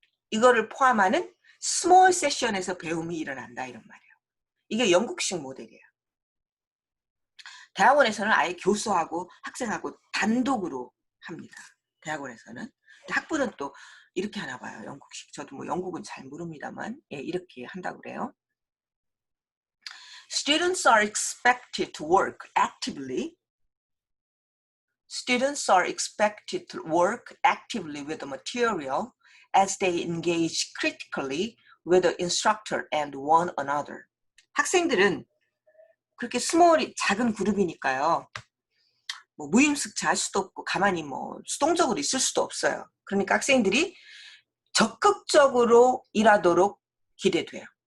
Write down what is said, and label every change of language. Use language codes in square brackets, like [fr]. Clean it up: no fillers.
[ko] 이거를 포함하는 스몰 세션에서 배움이 일어난다 이런 말이에요. 이게 영국식 모델이에요. 대학원에서는 아예 교수하고 학생하고 단독으로 합니다. 대학원에서는. 학부는 또 이렇게 하나 봐요. 영국식. 저도 뭐 영국은 잘 모릅니다만 예, 이렇게 한다고 그래요. [en] Students are expected to work actively. Students are expected to work actively with the material as they engage critically with the instructor and one another. [ko] 학생들은 그렇게 스몰이 작은 그룹이니까요. 뭐 무임승차 할 수도 없고 가만히 뭐 수동적으로 있을 수도 없어요. 그러니까 학생들이 적극적으로 일하도록 기대돼요.